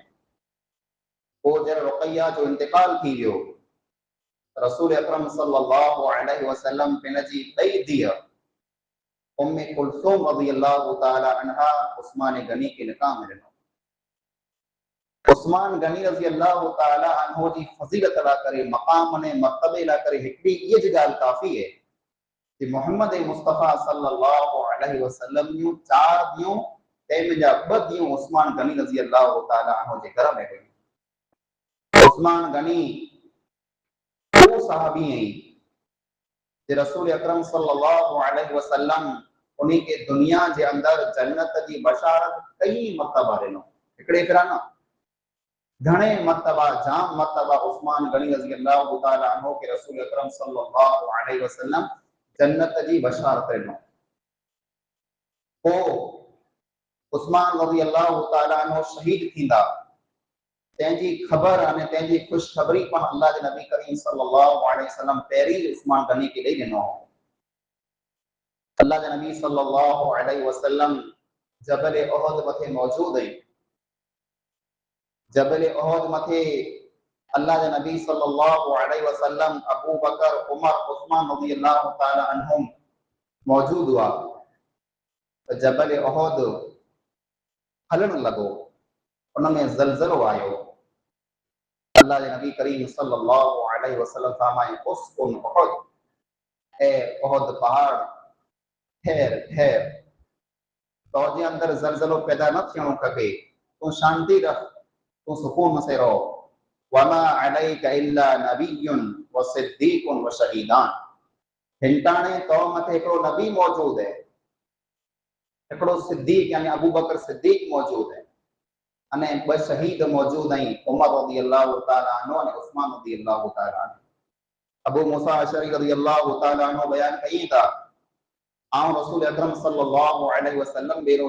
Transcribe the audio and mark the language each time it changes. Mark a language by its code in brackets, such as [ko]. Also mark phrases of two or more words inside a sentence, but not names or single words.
[sd] पोइ जॾहिं रुक़ैया जो इंतिकाल थी वियो, रसूल अकरम [ar] صلى الله عليه وسلم [sd] पंहिंजी ॿई धीअ उम्मे कुलसूम [ar] رضي الله تعالى عنها [sd] उस्मान गनी के निकाह में ॾिनो। उस्मान गनी [ar] رضي الله تعالى عنه [sd] जी फज़ीलत लाइ करे, मक़ाम ने मर्तबे लाइ करे हिकिड़ी इहा जी ॻाल्हि काफ़ी है कि मोहम्मद मुस्तफ़ा [ar] صلى الله عليه وسلم [sd] जूं 4 धीअरूं तंहिंमें जा 2 धीअरूं उस्मान गनी [ar] رضي الله تعالى عنه [sd] जे घर में हुयूं। उस्मान गनी वो सहाबी आई जे रसूल अकरम [ar] صلى الله عليه وسلم [sd] उन्हीं के दुनिया जे अंदर जन्नत जी बशारत कई मर्तबा ॾिनो। हिकिड़े भेरा न, घणे मर्तबा, जाम मर्तबा उस्मान गनी [ar] رضي الله تعالى عنه [sd] के रसूल अकरम [ar] صلى الله عليه وسلم [sd] जन्नत जी बशारत ॾिनो। पोइ उस्मान [ar] رضي الله تعالى عنه [sd] शहीद थींदा, तंहिंजी ख़बर अने तंहिंजी ख़ुशख़बरी पण अल्लाह जे नबी करीम [ar] صلى الله عليه وسلم [sd] पहिरीं उस्मान गनी के ॾेई ॾिनो। अल्लाह जे नबी [ar] صلى الله عليه وسلم [sd] जबल उहद मथे मौजूद आहिनि। जबल उहद मथे अल्लाह जे नबी [ar] صلى الله عليه وسلم [sd] अबू बकर, उमर, उस्मान [ar] رضي الله تعالى عنهم [sd] मौजूद हुआ। त जबल उहद हलण लॻो, उन में ज़लज़लो आयो। अल्लाह जे नबी करीम [ar] صلى الله عليه وسلم [sd] फरमाए [ar] اسكن أحد, [sd] ए उहद पहाड़ ठहर ठहर, तोजे अंदर ज़लज़लो पैदा न थियणो खपे, तूं शांति रख, तूं सुकून से रहो। [ar] وما عليك إلا نبي وصديق وشهيدان, [sd] हिंटाणे तो मथे हिकिड़ो नबी मौजूद है, हिकिड़ो सिद्दीक यानी अबू बकर सिद्दीक मौजूद है, अने 2 शहीद मौजूद आहिनि, उमर [ar] رضي الله تعالى عنه [sd] अने उस्मान [ar] رضي الله تعالى عنه. [sd] अबू मूसा अशरी [ar] رضي الله تعالى عنه [sd] बयान कई था, आउं रसूल अकरम [ar] صلى الله عليه وسلم [sd] बेरो